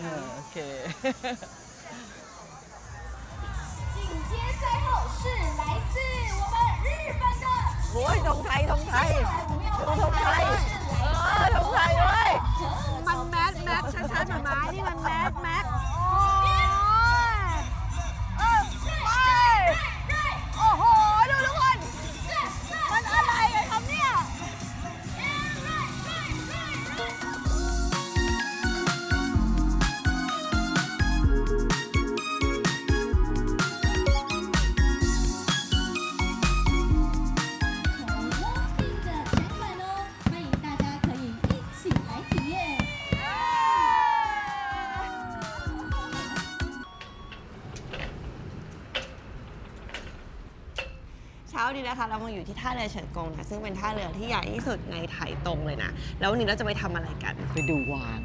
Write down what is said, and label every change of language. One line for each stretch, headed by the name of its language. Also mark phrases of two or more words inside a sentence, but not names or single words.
Thai: โอเค
Chinese: 紧接在后是来自我们日本的
Thai: โอ้ยธงไทยธงไทย
Chinese: 我们要
Thai: ดูธงไทยธงไทยเว้ย มันแมสช้าๆหมาๆนี่มันแมสโอ้โห ดูทุกคน มันอะไรกันครับเนี่ย
Chinese: walking 的展览哦，欢迎大家可以一起来体验。
Thai: เช้านี้นะคะเรามาอยู่ที่ท่าเรือเฉินกงนะซึ่งเป็นท่าเรือที่ใหญ่ที่สุดในไถตงเลยนะแล้ววันนี้เราจะไปทำอะไรกัน ไปดูวาน